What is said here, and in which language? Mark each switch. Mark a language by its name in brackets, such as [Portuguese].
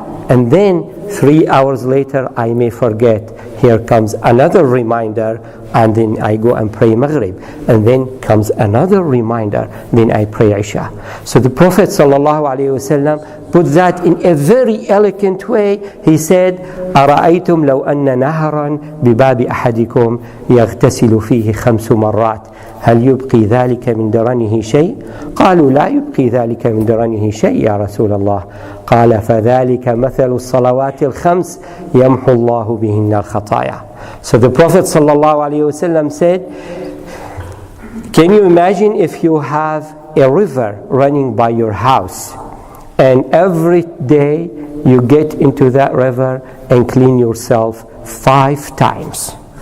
[English] And then 3 hours later, I may forget. Here comes another reminder, and then I go and pray Maghrib. And then comes another reminder, then I pray Isha. So the Prophet ﷺ put that in a very elegant way. [Arabic] He said, أَرَأَيْتُمْ لَوْ أَنَّ نَهَرًا بِبَابِ أَحَدِكُمْ يَغْتَسِلُ فِيهِ 5 مرات هل يبقي ذلك من درنه شيء؟ قالوا لا يبقي ذلك من درنه شيء يا رسول الله. قال فذلك مثل الصلوات الخمس يمحو الله بهن الخطايا. [English] So the Prophet ﷺ said, can you imagine if you have a river running by your house, and every day you get into that river and clean yourself 5 times?